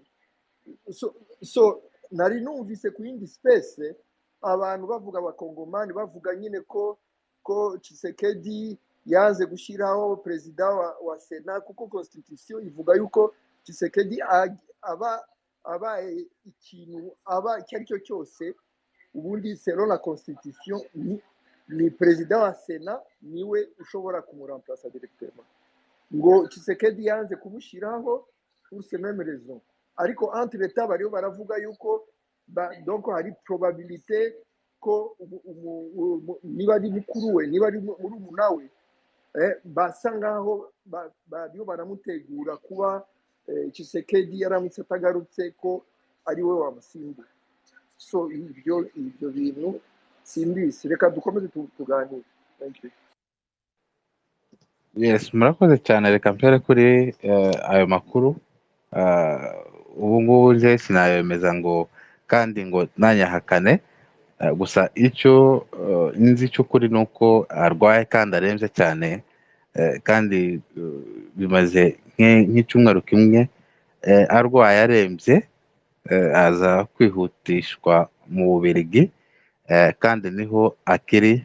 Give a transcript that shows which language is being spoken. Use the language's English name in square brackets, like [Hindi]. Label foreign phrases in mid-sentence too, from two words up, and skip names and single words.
[Kinyarwanda] So nari numvise ku yindi space abantu bavuga abakongomani bavuga nyine ko Tshisekedi yaze gushyiraho perezida wa Sena, kuko constitution ivuga yuko Tshisekedi abaye ikintu icyo ari cyo cyose, ubundi [French] selon la constitution [Kinyarwanda] ni perezida wa Sena niwe ushobora kumuremplacer directement. Ngo Tshisekedi yanze kumushyiraho [French] pour ces mêmes raisons, [Kinyarwanda] ariko [French] entre l'état [Kinyarwanda] bariyo baravuga yuko donc hari probabilité ko niba ari mukuru we, niba ari murumuna we, basa ngaho bariyo baramutegura kuba Tshisekedi yaramutse atagarutse ko ari we wamusimbura. So ibyo bintu simbizi, reka dukomeze tuganire. [English] Thank you. [Kinyarwanda] Yes, murakoze cyane, reka mpere kuri ayo makuru. Ah, ubu ngubu nje sinayemeza ngo kandi ngo nanyahakane. Gusa icyo nzi cy'ukuri ni uko arwaye kandi arembye cyane, kandi bimaze nk'icyumweru kimwe arwaye arembye, aza kwihutishwa mu Bubiligi, kandi niho akiri.